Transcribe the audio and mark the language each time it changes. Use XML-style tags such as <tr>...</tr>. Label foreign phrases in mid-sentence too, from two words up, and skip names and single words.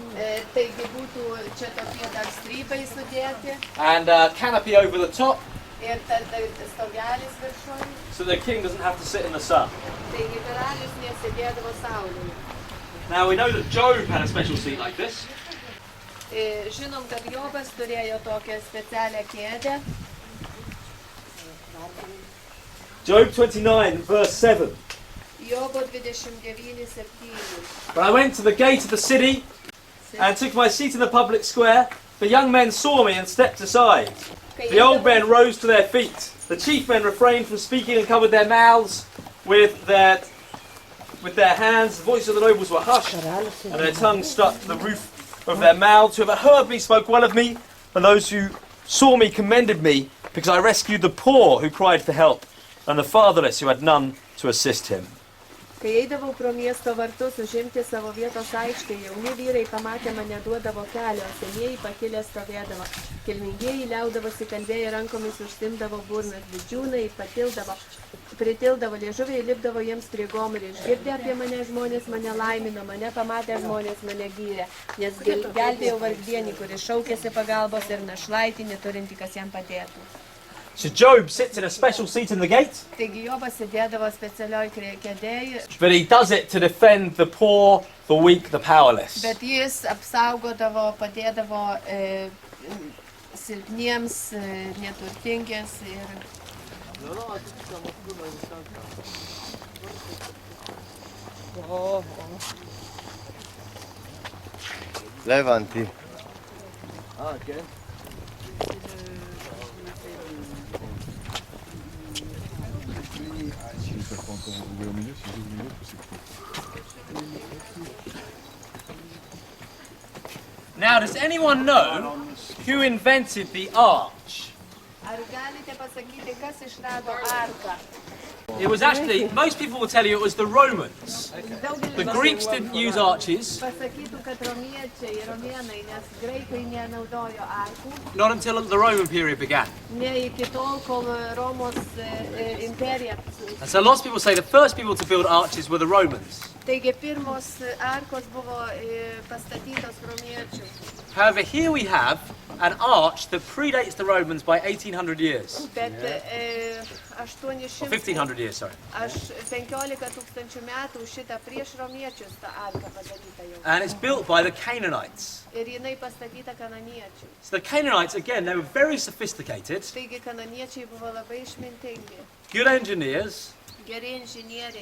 <en>And canopy over the top. So the king doesn't have to sit in the sun. Now we know that Job had a special seat like this.</en> <lt>Žinom, kad Jobas turėjo tokią specialią kėdę.</lt> <en>Job 29, verse 7.</en> <lt>Jobo 29:7.</lt> <en>When I went to the gate of the city and took my seat in the public square, the young men saw me and stepped aside. The old men rose to their feet. The chief men refrained from speaking and covered their mouths with their hands. The voices of the nobles were hushed, and their tongues stuck to the roof of their mouths. Whoever heard me spoke well of me, and those who saw me commended me, because I rescued the poor who cried for help, and the fatherless who had none to assist him.</en> <lt>Kai eidavau pro miesto vartus užimti savo vietos aikštėje, jauni vyrai pamatę mane duodavo kelio, senieji pakilę stovėdavo. Kilmingieji liaudavosi kalbėję rankomis užsimdavo burnas, didžiūnai pritildavo liežuviai, lipdavo jiems prie gomurių. Išgirdę apie mane žmonės mane laimino, mane pamatę žmonės mane gyrė, nes gelbėjau vargdienį, kuris šaukėsi pagalbos ir našlaitį, neturinti kas jam padėtų.</lt> <en>So Job sits in a special seat in the gate,</en> <lt>Taigi Jobas sėdėdavo specialioj kėdėj,</lt> <en>but he does it to defend the poor, the weak, the powerless.</en> <lt>bet jis apsaugodavo, padėdavo silpniems, neturtingiems ir Levanti.</lt> <en>Now, does anyone know who invented the arch?</en> <lt>Ar galite pasakyti, kas išrado arką?</lt> <en>It was actually, most people will tell you it was the Romans. The Greeks didn't use arches,</en> <lt>Pasakytų, kad romėnai, nes graikai nenaudojo arkų,</lt> <en>not until the Roman period began.</en> <lt>ne iki tol, kol Romos imperija.</lt> <en>And so lots of people say the first people to build arches were the Romans.</en> <lt>Taigi pirmos arkos buvo pastatytos romiečių.</lt> <en>However, here we have an arch that predates the Romans by 1800 years.</en> <lt>Bet</lt> <en>Or 800, 1500 years, sorry.</en> <lt>15 tūkstančių metų šitą prieš romiečius tą arką padaryta jau.</lt> <en>And it's built by the Canaanites.</en> <lt>Ir jinai pastatyta kananiečių.</lt> <en>So the Canaanites, again, they were very sophisticated,</en> <lt>Taigi kananiečiai buvo labai išmintingi,</lt> <en>good engineers,</en> <lt>geri inžinieriai,</lt>